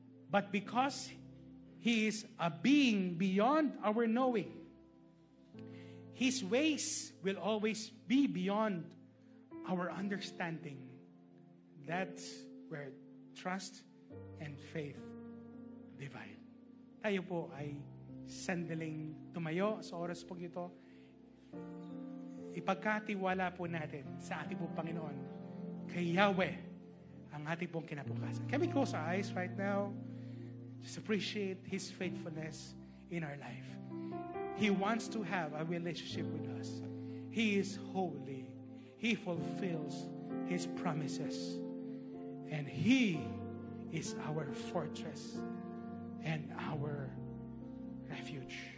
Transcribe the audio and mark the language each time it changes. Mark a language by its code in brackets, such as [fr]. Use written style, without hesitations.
[en] But because He is a being beyond our knowing, His ways will always be beyond our understanding. That's where trust and faith divide. [tl] Tayo po ay sandaling tumayo sa oras po ito. Ipagkatiwala po natin sa ating pong Panginoon, kay Yahweh, ang ating pong kinabukasan. [en] Can we close our eyes right now? Just appreciate His faithfulness in our life. He wants to have a relationship with us. He is holy. He fulfills His promises. And He is our fortress and our refuge.